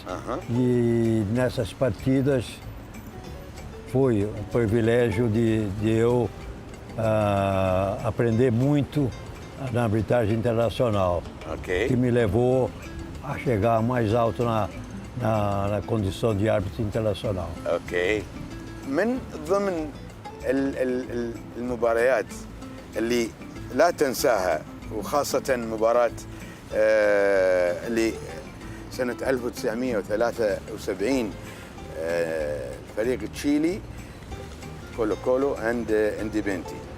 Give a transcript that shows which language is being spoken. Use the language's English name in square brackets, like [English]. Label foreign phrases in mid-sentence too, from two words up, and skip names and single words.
[Portuguese] E nessas partidas foi um privilégio de eu aprender muito na arbitragem internacional, Ok. que me levou a chegar mais alto na condição de árbitro internacional. [Arabic] اوكي. من ضمن المباريات اللي لا تنساها وخاصة مباراة اللي سنة 1973 فريق تشيلي كولو كولو عند انديبنتي.